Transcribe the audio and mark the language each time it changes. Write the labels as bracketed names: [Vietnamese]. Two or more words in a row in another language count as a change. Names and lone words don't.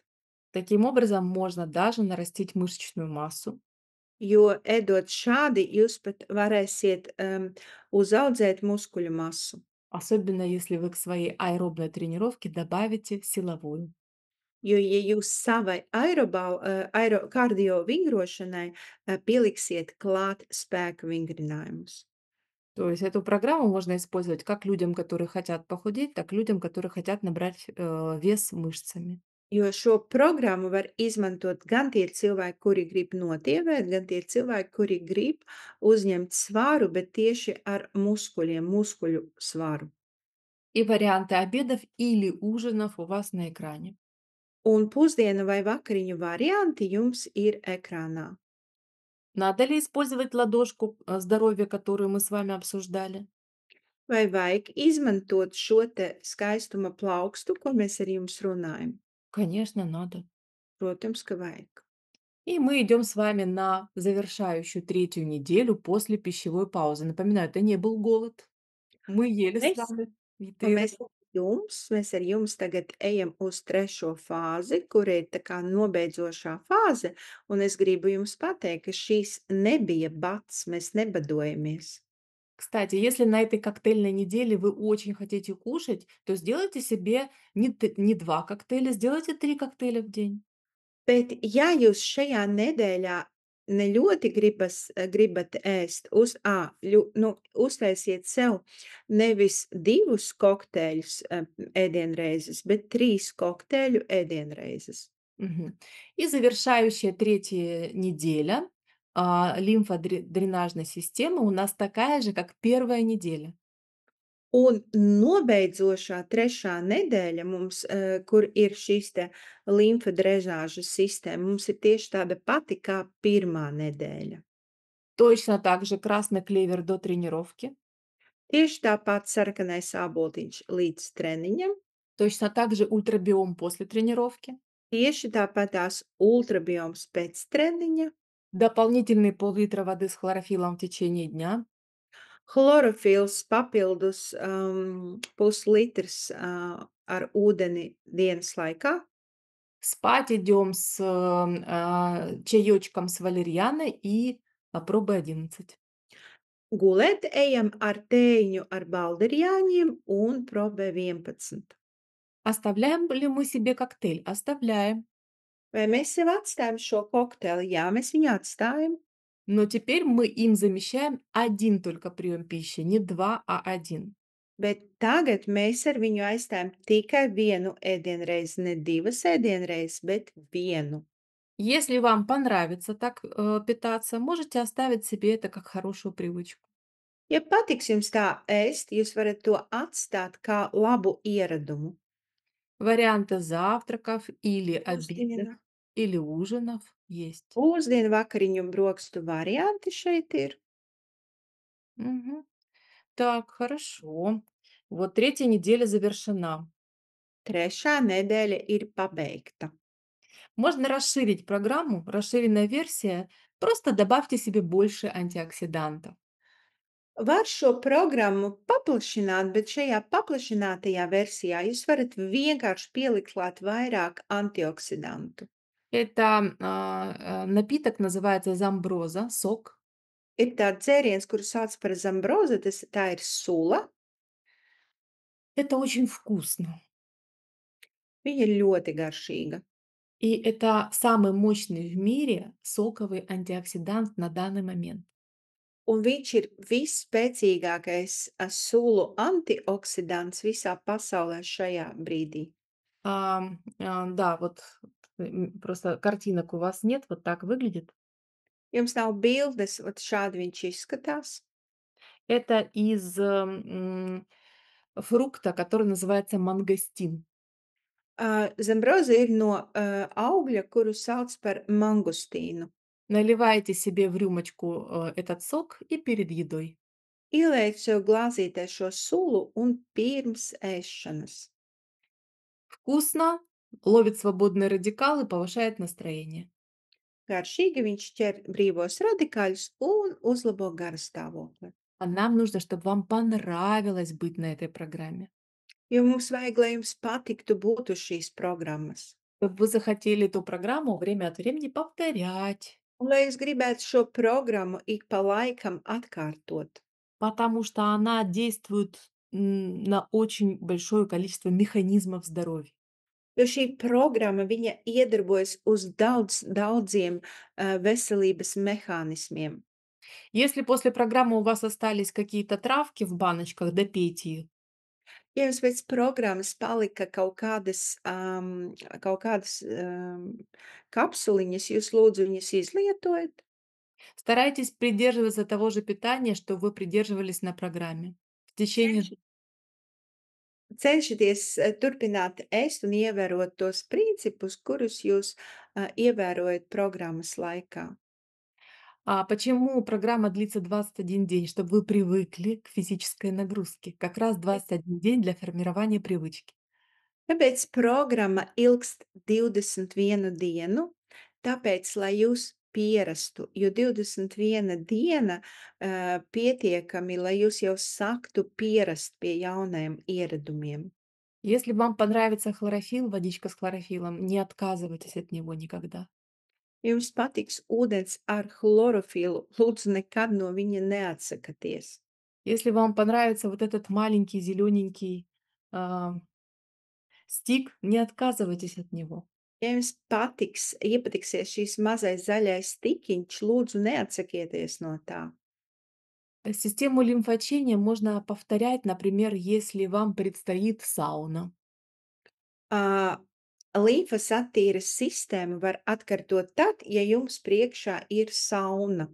[Russian] Таким образом, можно даже нарастить мышечную массу, [Latvian] Jo ēdot šādi, jūs pat varēsiet, uzaudzēt muskuļu masu. [Russian] особенно если вы к своей аэробной тренировке добавите силовую. [Latvian] Jo, ja jūs savai kardio vingrošanai, pieliksiet klāt spēka vingrinājumus. [Russian] То есть эту программу можно использовать как людям, которые хотят похудеть, так и людям, которые хотят набрать вес мышцами. [Latvian] Jo šo programmu var izmantot gan tie cilvēki, kuri grib notievēt, gan tie cilvēki, kuri grib uzņemt svaru, bet tieši ar muskuļiem, muskuļu svaru. [Russian] И варианты обедов или ужинов у вас на экране. [Latvian] Un pusdienu vai vakariņu varianti jums ir ekrānā. [Russian] Надо ли использовать ладошку здоровья, которую мы с вами обсуждали? [Latvian] Vai vajag izmantot šo te skaistuma plaukstu, ko mēs ar jums runājam? [Russian] Конечно, надо. [Latvian] Protams, ka vajag. [Russian] И мы идем с вами на завершающую третью неделю после пищевой паузы. Напоминаю, это не был голод. Мы ели с [Latvian] Mēs [Russian] вами. И [Latvian] un [Russian] ты [Latvian] mēs ar jums tagad ejam uz trešo fāzi, kur ir tā kā nobeidzošā fāze, un es gribu jums pateikt, ka šīs nebija bats, mēs nebadojamies. [Russian] Кстати, если на этой коктейльной неделе вы очень хотите кушать, то сделайте себе не 2 коктейля, сделайте 3 коктейля в день. [Latvian] Bet, ja jūs šajā nedēļā ne ļoti gribat ēst, uztaisiet sev nevis 2 kokteļus, ēdienreizes, bet 3 kokteļu ēdienreizes. Мгм. [Russian] И завершающая третья неделя, лимфодренажной системы у нас такая же, как первая неделя. [Latvian] Un nobeidzošā trešā nedēļa mums, kur ir šīs te limfa drenāžas sistēma, mums ir tieši tāda pati kā pirmā nedēļa. [Russian] Точно так же красный клевер до тренировки, [Latvian] Tieši tāpat sarkanais āboltiņš līdz treniņam, [Russian] точно так же ультрабиом после тренировки, [Latvian] tieši tāpatās ultrabioms pēc treniņa, [Russian] дополнительные пол-литра воды с хлорофилом в течение дня, [Latvian] chlorofils papildus, puslitrs, ar ūdeni dienas laikā, [Russian] спать идем с чаечком с валерьяной и пробой 11. [Latvian] gulēt ejam ar tējiņu ar balderjāņiem un probē 11. [Russian] Оставляем ли мы себе коктейль? Оставляем. [Latvian] Vai mēs sev atstājam šo kokteili? Jā, mēs viņu atstājam, [Russian] Но теперь мы им замещаем один только прием пищи, не 2, а один. [Latvian] bet tagad mēs ar viņu aizstājam tikai vienu ēdienreizi, ne 2 ēdienreizes, bet vienu. [Russian] Если вам понравится так питаться, можете оставить себе это как хорошую привычку. [Latvian] Ja patiks jums tā ēst, jūs varat to atstāt kā labu ieradumu. [Russian] Варианты завтраков или обедов, [Latvian] Pusdiena, [Russian] или ужинов есть. [Latvian] pusdienu, vakariņu un brokstu varianti šeit ir. [Russian] Мгм. Так, хорошо. Вот третья неделя завершена. [Latvian] Trešā nedēļa ir pabeigta. [Russian] Можно расширить программу, расширенная версия. Просто добавьте себе больше антиоксидантов. [Latvian] Var šo programmu paplašināt, bet šajā paplašinātajā versijā jūs varat vienkārši pielikt klāt vairāk antioksidantu. [Russian] Это напиток называется замброза, сок. [Latvian] Ir tāds dzēriens, kuru sauc par zambroza, tā ir sula. [Russian] Это очень вкусно. [Latvian] Viņa ir ļoti garšīga. [Russian] И это самый мощный в мире соковый антиоксидант на данный момент. [Latvian] Un viņš ir visspēcīgākais sulu antioksidants visā pasaulē šajā brīdī. [Russian] Да, вот просто картинок у вас нет, вот так выглядит. [Latvian] Jums nav bildes, ot šādi viņš izskatās. [Russian] Это из фрукта, который называется мангостин. [Latvian] Zambroza ir no augļa, kuru sauc par mangustīnu. [Russian] Наливаете себе в рюмочку этот сок и перед едой. [Latvian] Ieliec sev glāzītē šo sulu un pirms ēšanas. [Russian] Вкусно, ловит свободные радикалы, повышает настроение. [Latvian] Garšīgi viņš ķer brīvos radikāļus un uzlabo garastāvokli. [Russian] А нам нужно, чтобы вам понравилось быть на этой программе. [Latvian] Jo mums vajag, lai jums patiktu būt uz šīs programmas. [Russian] Чтобы вы захотели эту программу время от времени повторять. [Latvian] Un lai jūs gribētu šo programmu ik pa laikam atkārtot. [Russian] Потому что она действует на очень большое количество механизмов здоровья. [Latvian] Jo šī programma, viņa iedarbojas uz daudziem veselības mehānismiem. [Russian] Если после программы у вас остались какие-то травки в баночках, допейте их. [Latvian] Ja jums pēc programmas palika kaut kādas, kapsuliņas, jūs lūdzu viņas izlietojat? [Russian] Старайтесь придерживаться того же питания, что вы придерживались на программе. В течение [Latvian] Cenšaties, turpināt ēst un ievērot tos principus, kurus jūs, ievērojat programmas laikā. [Russian] Почему программа длится 21 день? Чтобы вы привыкли к физической нагрузке. Как раз 21 день для формирования привычки. [Latvian] Tāpēc programma ilgst 21 dienu, tāpēc, lai jūs pierastu, jo 21 diena, pietiekami, lai jūs jau sāktu pierast pie jauniem ieradumiem. [Russian] Если вам понравится хлорофилл, водичка с хлорофиллом, не отказывайтесь от него никогда. [Latvian] Ja jums patiks ūdens ar chlorofilu, lūdzu nekad no viņa neatsakaties. [Russian] Если вам понравится вот этот маленький зелененький стик, не отказывайтесь от него. [Latvian] Ja jums iepatiksies šīs mazais zaļais stikiņš, lūdzu neatsakieties no tā. [Russian] Систему лимфоочищения можно повторять, например, если вам предстоит сауна. [Latvian] Ā, Līmfas attīres sistēmu var atkārtot tad, ja jums priekšā ir sauna.